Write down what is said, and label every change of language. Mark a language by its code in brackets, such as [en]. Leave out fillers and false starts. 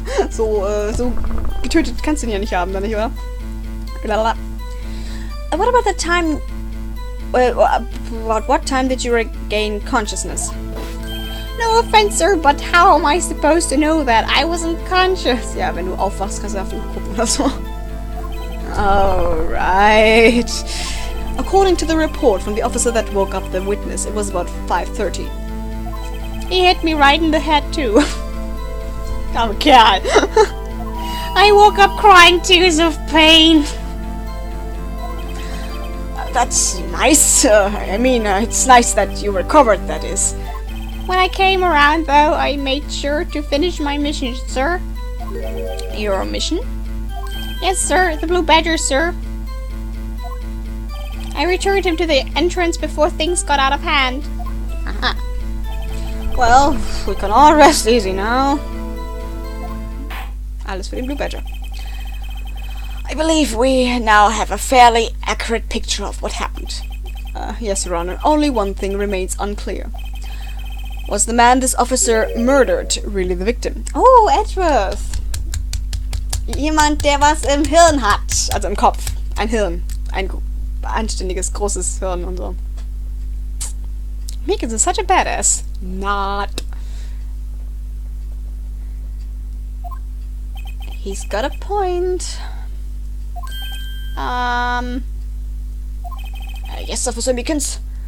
[de] So getötet kannst du ihn ja nicht haben, dann nicht, oder? [en] What about the time... Well, about what time did you regain consciousness? No offense, sir, but how am I supposed to know that? I wasn't conscious. [de] Ja, wenn du aufwachst, kannst du auf die Uhr gucken oder so. [en] Alright. According to the report from the officer that woke up the witness, it was about 5:30. He hit me right in the head, too. [de] Arme Kerl. [en] I woke up crying tears of pain. That's nice. I mean, it's nice that you recovered, that is. When I came around, though, I made sure to finish my mission, sir. Your mission? Yes, sir. The Blue Badger, sir. I returned him to the entrance before things got out of hand. Aha. Well, we can all rest easy now. [de] Alles für den Blue Badger. [en] I believe we now have a fairly accurate picture of what happened. Yes, Your Honor. Only one thing remains unclear. Was the man this officer murdered really the victim? Oh, Edgeworth. [de] Jemand, der was im Hirn hat. Also im Kopf. Ein Hirn. Ein anständiges, großes Hirn und so. [en] Meekins is such a badass. Not. He's got a point. Yes, Officer Meekins.